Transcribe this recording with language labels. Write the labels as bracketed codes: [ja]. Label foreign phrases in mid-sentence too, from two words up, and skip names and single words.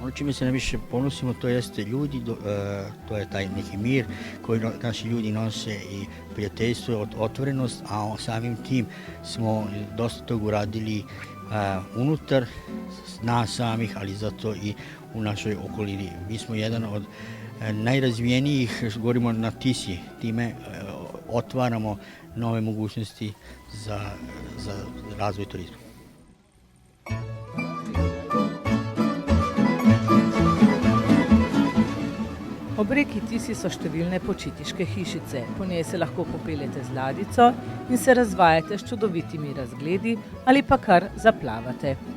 [sr] Ono čime se najviše ponosimo to jeste ljudi, to je taj neki mir koji naši ljudi nose i prijateljstvo, otvorenost, a samim tim smo dosta toga uradili unutar nas samih, ali zato i u našoj okolini. Mi smo jedan od najrazvijenijih, govorimo na Tisi, time otvaramo nove mogućnosti za razvoj turizma. [sl] Ob reki Tisi so številne počitniške hišice, po njej se lahko popeljete z ladjico in se razvajate s čudovitimi razgledi ali pa kar zaplavate.